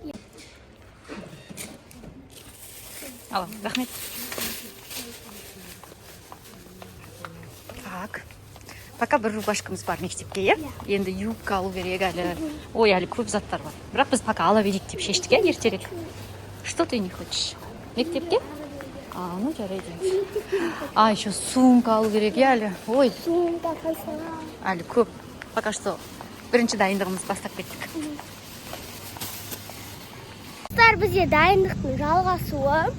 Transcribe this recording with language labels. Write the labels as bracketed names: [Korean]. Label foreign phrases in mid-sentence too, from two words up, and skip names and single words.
[Kazakh] Ал, рахмет. Так. Пока бір рубашкамыз бар мектепке, иә? Енді юбка алу керек әлі. Ой, әлі көп заттар бар. Бірақ біз пока ала берейік деп шештік, иә, ертерек. [Russian] Что ты не хочешь? [Kazakh] Мектепке? Ну жарайды. Еще сумка алу керек, иә, әлі. Ой. Сумка, қайсыға. Әлі көп. [Russian] Пока что [Kazakh] бірінші дайындығымыз бастап кеттік. Достар, бізде дайындықтың жалғасуы.